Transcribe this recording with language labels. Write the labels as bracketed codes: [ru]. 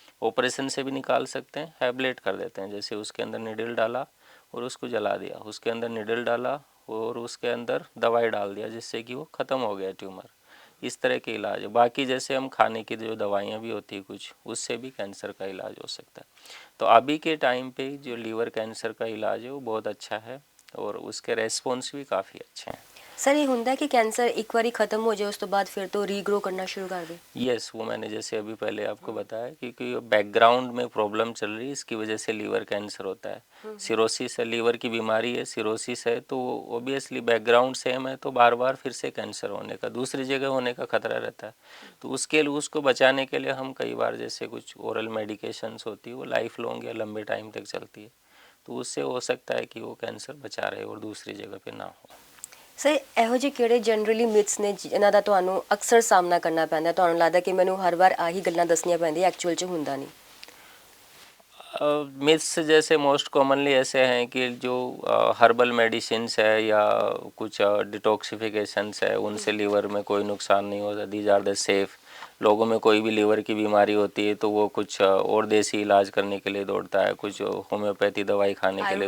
[hi] Operation से भी निकाल सकते हैं, एब्लेट कर देते हैं। जैसे उसके अंदर निडल डाला और उसको जला दिया, उसके अंदर निडल डाला और उसके अंदर दवाई डाल दिया जिससे कि वो ख़त्म हो गया ट्यूमर। इस तरह के इलाज है। बाकी जैसे हम खाने की जो दवाइयाँ भी होती है कुछ, उससे भी कैंसर का इलाज हो सकता है। तो अभी के टाइम पे जो लीवर कैंसर का इलाज है वो बहुत अच्छा है और उसके रेस्पॉन्स भी काफ़ी अच्छे हैं। [pa] ਸਰ ਇਹ ਹੁੰਦਾ ਕਿ ਕੈਂਸਰ ਇੱਕ ਵਾਰੀ ਖਤਮ ਹੋ ਜਾਏ ਉਸ ਤੋਂ ਬਾਅਦ ਫਿਰ ਤੋਂ ਰੀਗਰੋ [hi] करना शुरू कर दे? यस, वो मैंने जैसे अभी पहले आपको बताया क्योंकि बैकग्राउंड में प्रॉब्लम चल रही है, इसकी वजह से लीवर कैंसर होता है। सिरोसिस है, लीवर की बीमारी है, सिरोसिस है, तो ओबियसली बैकग्राउंड सेम है तो बार बार फिर से कैंसर होने का, दूसरी जगह होने का खतरा रहता है। तो उसके लिए, उसको बचाने के लिए हम कई बार जैसे कुछ ओरल मेडिकेशंस होती है वो लाइफ लॉन्ग या लंबे टाइम तक चलती है, तो उससे हो सकता है कि वो कैंसर बचा रहे और दूसरी जगह पे ना हो। [pa] ਸਰ ਇਹੋ ਜਿਹੇ ਕਿਹੜੇ ਜਨਰਲੀ ਮਿਥਸ ਨੇ ਜਿਨ੍ਹਾਂ ਦਾ ਤੁਹਾਨੂੰ ਅਕਸਰ ਸਾਹਮਣਾ ਕਰਨਾ ਪੈਂਦਾ, ਤੁਹਾਨੂੰ ਲੱਗਦਾ ਕਿ ਮੈਨੂੰ ਹਰ ਵਾਰ ਆਹੀ ਗੱਲਾਂ ਦੱਸਣੀਆਂ ਪੈਂਦੀਆਂ, एक्चुअल 'ਚ ਹੁੰਦਾ नहीं? [hi] मिथ्स जैसे मोस्ट कॉमनली ऐसे हैं कि जो हर्बल मेडिसिन्स है या कुछ डिटॉक्सिफिकेशंस है उनसे लीवर में कोई नुकसान नहीं होता, [en] These are the safe. [hi] लोगों में कोई भी लीवर की बीमारी होती है तो वो कुछ और देसी इलाज करने के लिए दौड़ता है, कुछ होम्योपैथी दवाई खाने के लिए